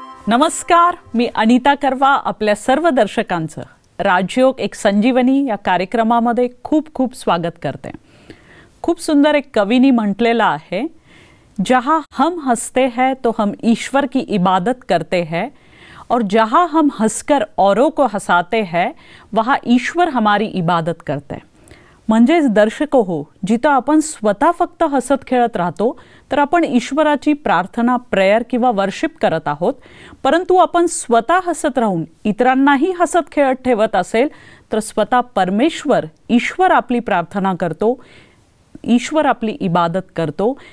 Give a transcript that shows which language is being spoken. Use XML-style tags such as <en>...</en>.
<mr>नमस्कार, मी अनिता करवा आपल्या सर्व दर्शकांचं राजयोग एक संजीवनी या कार्यक्रमामध्ये खूप खूप स्वागत करते। खूप सुंदर एक कवीनी म्हटलेलं आहे,</mr> <hi>जहाँ हम हंसते हैं तो हम ईश्वर की इबादत करते हैं और जहाँ हम हंसकर औरों को हंसाते हैं वहाँ ईश्वर हमारी इबादत करते हैं।</hi> <mr>म्हणजेच दर्शको हो, जिथं आपण स्वतः फक्त हसत खेळत राहतो तर आपण ईश्वराची प्रार्थना, प्रेयर किंवा वर्शिप करत आहोत, परंतु आपण स्वतः हसत राहून इतरांनाही हसत खेळत ठेवत असेल तर स्वतः परमेश्वर, ईश्वर आपली प्रार्थना करतो, ईश्वर आपली इबादत करतो।</mr>